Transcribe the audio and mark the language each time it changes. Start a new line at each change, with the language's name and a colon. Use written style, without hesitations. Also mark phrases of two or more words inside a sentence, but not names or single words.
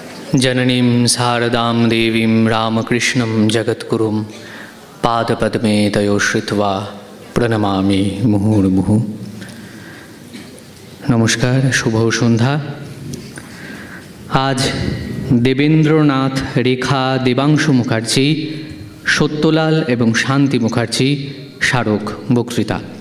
Sanskrit: जननीं शारदां देवीं रामकृष्णं जगद्गुरुं पादपद्मे तयो श्रुत्वा প্রণমামি মুহুর্মুহু।
Bangla: নমস্কার, শুভ সন্ধ্যা। আজ দেবেন্দ্রনাথ, রেখা, দেবাংশু মুখার্জি, সত্যলাল এবং শান্তি মুখার্জি স্মারক বক্তৃতা।